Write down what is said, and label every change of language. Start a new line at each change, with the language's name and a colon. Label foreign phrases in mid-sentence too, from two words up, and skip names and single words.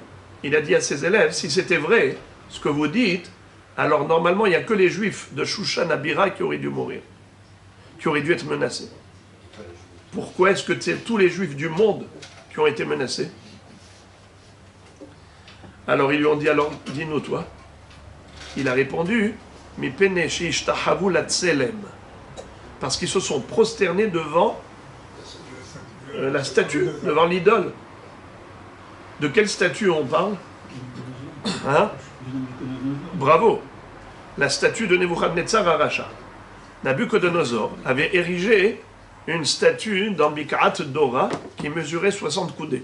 French: Il a dit à ses élèves, si c'était vrai ce que vous dites, alors normalement il n'y a que les juifs de Shushan Abira qui auraient dû mourir, qui auraient dû être menacés. Pourquoi est-ce que c'est tous les juifs du monde qui ont été menacés? Alors ils lui ont dit, alors dis-nous toi. Il a répondu,
Hebrew: מפני שהשתחוו לצלם,
French: parce qu'ils se sont prosternés devant la statue, devant l'idole. De quelle statue on parle? Hein? Bravo. La statue de Nebuchadnezzar à Racha. Nabucodonosor avait érigé une statue dans Bikaat Dora qui mesurait 60 coudées.